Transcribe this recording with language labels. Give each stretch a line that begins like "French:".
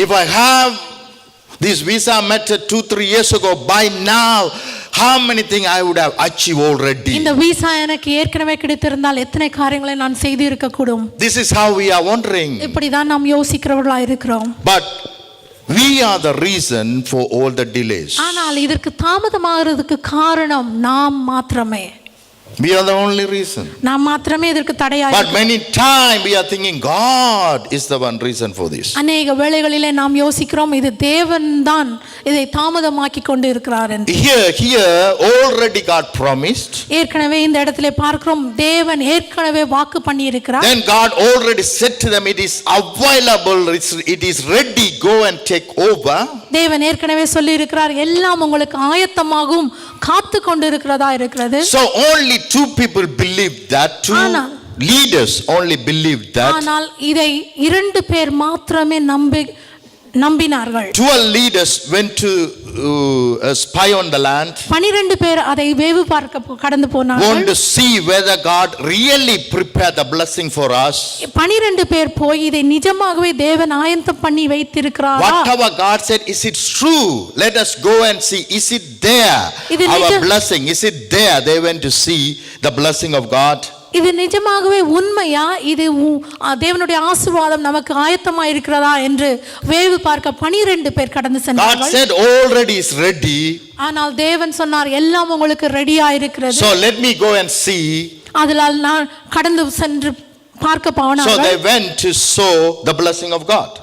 English: If I have this visa method 2-3 years ago, by now how many things I would have achieved already?
Tamil: இந்த visa எனக்கு ஏற்கனவே கிடைத்திருந்தால் எத்தனை காரியங்களை நான் செய்து இருக்க கூடும்.
English: This is how we are wondering.
Tamil: இப்படி தான் நாம் யோசிக்கிறவர்களா இருக்கிறோம்.
English: But we are the reason for all the delays.
Tamil: ஆனால் இதற்கு தாமதமாகிறதுக்கு காரணம் நாம் மாத்திரமே.
English: We are the only reason.
Tamil: நாம் மாத்திரமே இதற்கு தடையாக.
English: But many times we are thinking God is the one reason for this.
Tamil: அநேக வேளைகளிலே நாம் யோசிக்கிறோம் இது தேவன் தான் இதை தாமதமாக்கி கொண்டு இருக்கிறார் என்று.
English: Here already God promised.
Tamil: ஏற்கனவே இந்த இடத்திலே பார்க்கிறோம் தேவன் ஏற்கனவே வாக்கு பண்ணி இருக்கிறார்.
English: Then God already said to them, it is available, it is ready, go and take over.
Tamil: தேவன் ஏற்கனவே சொல்லி இருக்கிறார் எல்லாம் உங்களுக்கு ஆயத்தமாகும் காத்து கொண்டு இருக்கிறதா இருக்கிறது.
English: So only 2 people believed that, 2 leaders only believed that.
Tamil: ஆனால் இதை 2 பேர் மாத்திரமே நம்பினார்கள்.
English: 12 leaders went to spy on the land.
Tamil: 12 பேர் அதை வேவு பார்க்க கடந்து போனார்கள்.
English: Want to see whether God really prepared the blessing for us.
Tamil: 12 பேர் போய் இதை நிஜமாகவே தேவன் ஆயத்தம் பண்ணி வைத்திருக்கிறாரா?
English: Whatever God said, is it true? Let us go and see. Is it there? Our blessing, is it there? They went to see the blessing of God.
Tamil: இது நிஜமாகவே உண்மையா? இது தேவனுடைய ஆசீர்வாதம் நமக்கு ஆயத்தமா இருக்கிறதா என்று வேவு பார்க்க 12 பேர் கடந்து சென்றார்கள்.
English: God said already is ready.
Tamil: ஆனால் தேவன் சொன்னார் எல்லாம் உங்களுக்கு ரெடியா இருக்கிறது.
English: So let me go and see.
Tamil: அதனால் நான் கடந்து சென்று பார்க்க போனார்கள்.
English: So they went to sow the blessing of God.